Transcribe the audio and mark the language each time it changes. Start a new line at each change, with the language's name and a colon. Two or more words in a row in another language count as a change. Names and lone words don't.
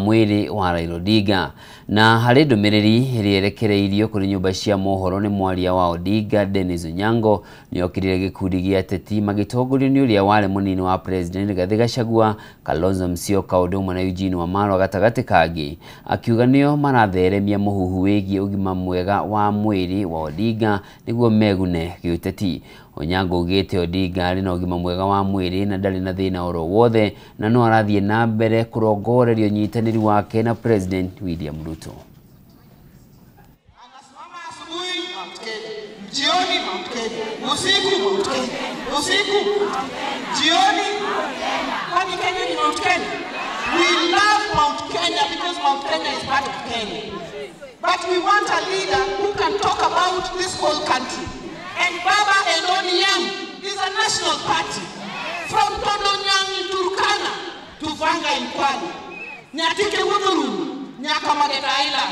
Kikuyu: mwiri wa Raila Odinga na hari ndumiriri rierekereirio kuri nyumba cia mohoro ni mwaria wa Odinga Dennis Onyango ni okirire gikundi gia ateti magitongorio ni uria wari munini wa president Rigathi Gachagua, Kalonzo Musyoka Odinga na Eugene Wamalwa gatagati kangi akiuga nio maratheremia muhuhu wigie ugima mwega wa mwiri wa Odinga niguo megune giuteti. Onyango ugite Odinga ari na ugima mwega wa mwiri na ndari na thina oro wothe na no arathie na mbere kurongorerio nyitaniri wake na President William Ruto.
Swahili: Jioni Mount Kenya, usiku Mount Kenya, usiku jioni kwani Kenya ni Mount Kenya.
English: We love Mount Kenya because Mount Kenya is part of Kenya. But we want a leader who can talk about this whole country. And Baba and ODM is a national party. From Todonyang in Turkana to Vanga in Kwale, Nyatike Wuduru, Nyakamadeta Island.